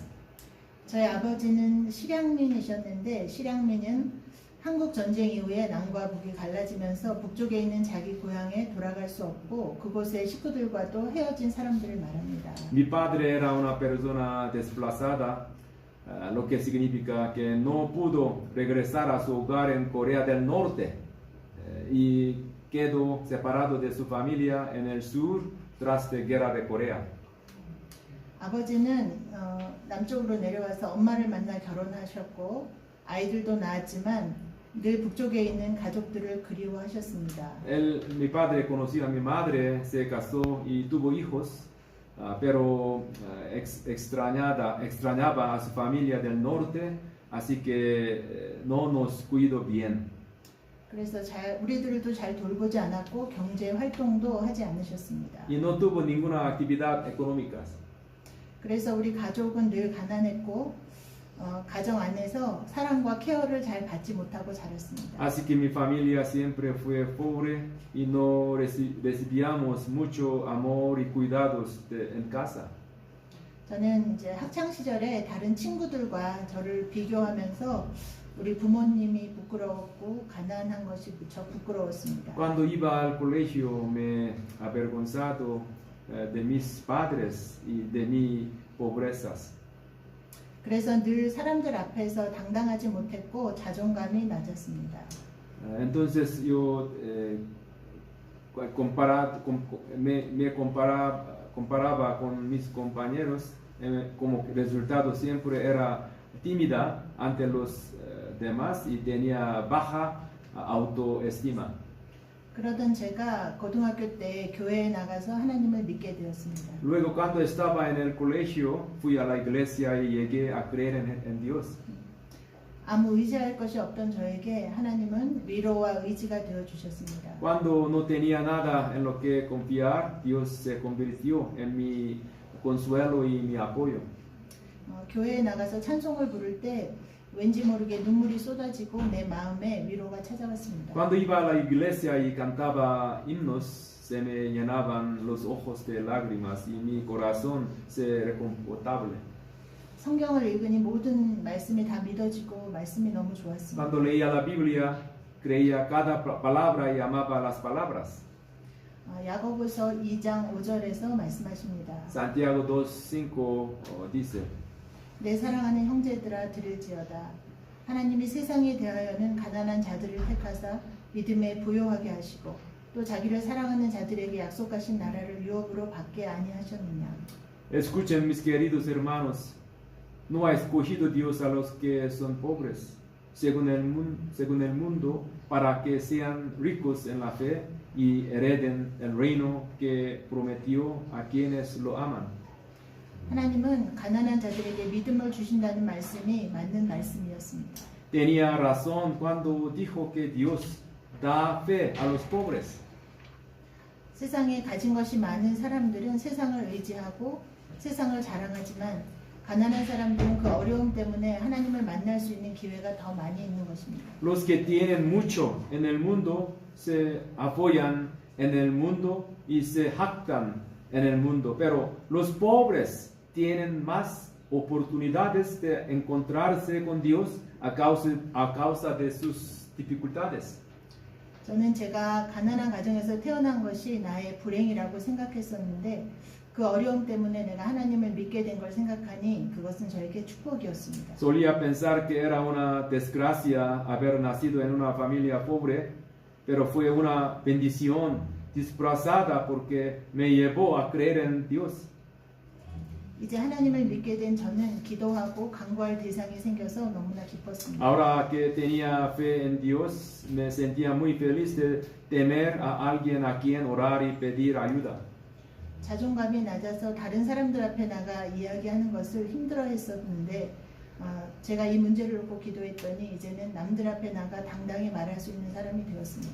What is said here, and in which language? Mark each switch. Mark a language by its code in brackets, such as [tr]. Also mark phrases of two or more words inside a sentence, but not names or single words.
[ko] 저희 아버지는 실향민이셨는데 실향민은 한국 전쟁 이후에 남과 북이 갈라지면서 북쪽에 있는 자기 고향에 돌아갈 수 없고 그곳의 식구들과도 헤어진 사람들을 말합니다. [es] Mi padre era una persona desplazada, lo que significa que no pudo regresar a su hogar en Corea del Norte y quedó separado de su familia en el sur tras la guerra de Corea. [ko] 아버지는 남쪽으로 내려와서 엄마를 만나 결혼하셨고 아이들도 낳았지만 늘 북쪽에 있는 가족들을 그리워하셨습니다. [es] Mi padre conoció a mi madre, se casó y tuvo hijos, pero extrañaba a su familia del norte, así que no nos cuido bien. [ko] 그래서 우리들도 잘 돌보지 않았고 경제 활동도 하지 않으셨습니다. [es] Y no tuvo ninguna actividad económica. [ko] 그래서 우리 가족은 늘 가난했고 가정 안에서 사랑과 케어를 잘 받지 못하고 자랐습니다. [es] Así que mi familia siempre fue pobre y no recibíamos mucho amor y cuidados en casa. [ko] 저는 이제 학창 시절에 다른 친구들과 저를 비교하면서 우리 부모님이 부끄러웠고 가난한 것이 무척 부끄러웠습니다. [es] Cuando iba al colegio me avergonzado de mis padres y de mi pobrezas. [ko] 그래서 늘 사람들 앞에서 당당하지 못했고 자존감이 낮았습니다. [es] Entonces yo comparaba con mis compañeros, como resultado siempre era tímida ante los demás y tenía baja autoestima. [ko] 그러던 제가 고등학교 때 교회에 나가서 하나님을 믿게 되었습니다. [es] Luego cuando estaba en el colegio fui a la iglesia y llegué a creer en Dios. [ko] 아무 의지할 것이 없던 저에게 하나님은 위로와 의지가 되어 주셨습니다. [es] Cuando no tenía nada en lo que confiar, Dios se convirtió en mi consuelo y mi apoyo. [ko] 교회에 나가서 찬송을 부를 때 왠지 모르게 눈물이 쏟아지고 내 마음에 위로가 찾아왔습니다. [es] Cuando iba a la iglesia y cantaba himnos, se me llenaban los ojos de lágrimas y mi corazón se reconfortable. [ko] 성경을 읽으니 모든 말씀이 다 믿어지고 말씀이 너무 좋았습니다. [es] Cuando leía la Biblia, creía cada palabra y amaba las palabras. [ko] 야고보서 2장 5절에서 말씀하십니다. [es] Santiago 2:5 dice: [ko] 내 사랑하는 형제들아 들을지어다. 하나님이 세상에 대하여는 가난한 자들을 택하사 믿음에 부요하게 하시고 또 자기를 사랑하는 자들에게 약속하신 나라를 유업으로 받게 아니하셨느냐. [es] Escuchen, mis queridos hermanos, no ha escogido Dios a los que son pobres, según el mundo, para que sean ricos en la fe y hereden el reino que prometió a quienes lo aman. [ko] 하나님은 가난한 자들에게 믿음을 주신다는 말씀이 맞는 말씀이었습니다. [es] Tenía razón cuando dijo que Dios da fe a los pobres. [ko] 세상에 가진 것이 많은 사람들은 세상을 의지하고 세상을 자랑하지만 가난한 사람들은 그 어려움 때문에 하나님을 만날 수 있는 기회가 더 많이 있는 것입니다. [es] Los que tienen mucho en el mundo se apoyan en el mundo y se jactan en el mundo, pero los pobres tienen más oportunidades de encontrarse con Dios a causa de sus dificultades. [ko] 저는 제가 가난한 가정에서 태어난 것이 나의 불행이라고 생각했었는데 그 어려움 때문에 내가 하나님을 믿게 된 걸 생각하니 그것은 저에게 축복이었습니다. [es] Solía pensar que era una desgracia haber nacido en una familia pobre, pero fue una bendición disfrazada porque me llevó a creer en Dios. [ko] 이제 하나님을 믿게 된 저는 기도하고 간구할 대상이 생겨서 너무나 기뻤습니다. [es] Ahora que tenía fe en Dios, me sentía muy feliz de tener a alguien a quien orar y pedir ayuda. [ko] 자존감이 낮아서 다른 사람들 앞에 나가 이야기하는 것을 힘들어했었는데 제가 이 문제를 놓고 기도했더니 이제는 남들 앞에 나가 당당히 말할 수 있는 사람이 되었습니다.